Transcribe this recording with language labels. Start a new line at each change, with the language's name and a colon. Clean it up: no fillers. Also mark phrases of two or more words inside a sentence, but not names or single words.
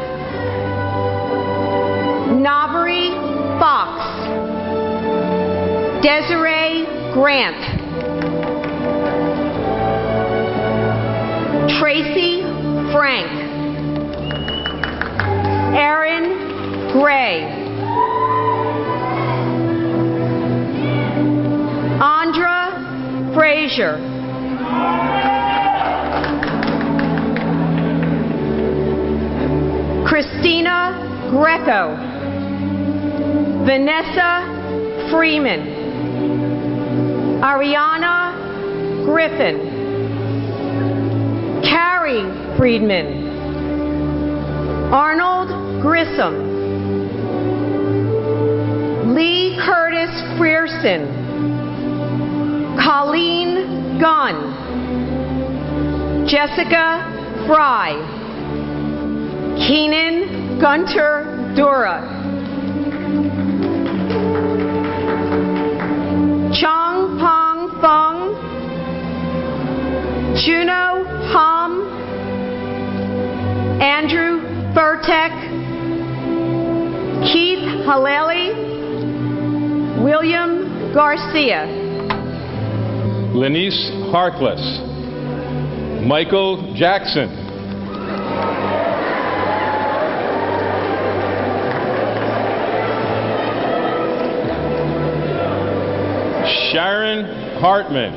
English: Navary Fox, Desiree Grant, Tracy Frank, Aaron Gray, Frazier. Christina Greco. Vanessa Freeman. Ariana Griffin. Carrie Friedman. Arnold Grissom. Lee Curtis Frierson. Colleen Gunn. Jessica Fry. Keenan Gunter Dura. Chong Pong Fong. Juno Hom. Andrew Furtek. Keith Haleli. William Garcia. Lenice Harkless. Michael Jackson. Sharon Hartman.